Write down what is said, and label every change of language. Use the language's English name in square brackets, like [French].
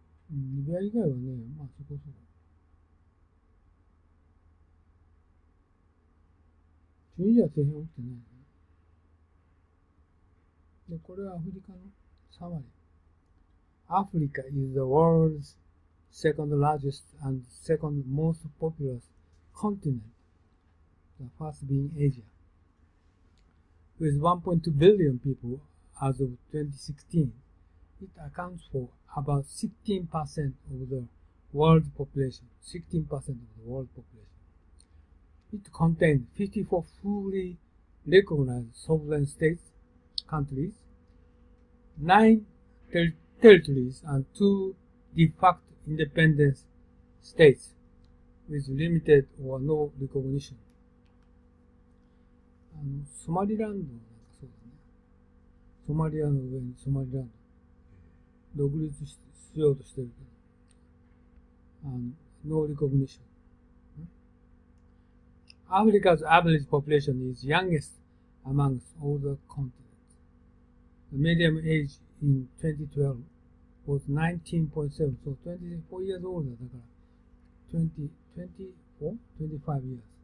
[Japanese] リビア以外はね、まあそこそこ。チュニジアは政変起きてないね。で、これはアフリカのサマリー。 [English] Africa is the world's second largest and second most populous continent, the first being Asia. With 1.2 billion people as of 2016, it accounts for about 16% of the world population. 16% of the world population. It contains 54 fully recognized sovereign states, countries, 9 territories, and 2 de facto independent states with limited or no recognition. [Japanese] ソマリランドなんかそうだね。ソマリアの上にソマリランド。独立しようとしてるけど。 [English] no recognition. Africa's average population is youngest amongst all the continents. The median age in 2012 was 19.7, so 24 years old だから、25 years.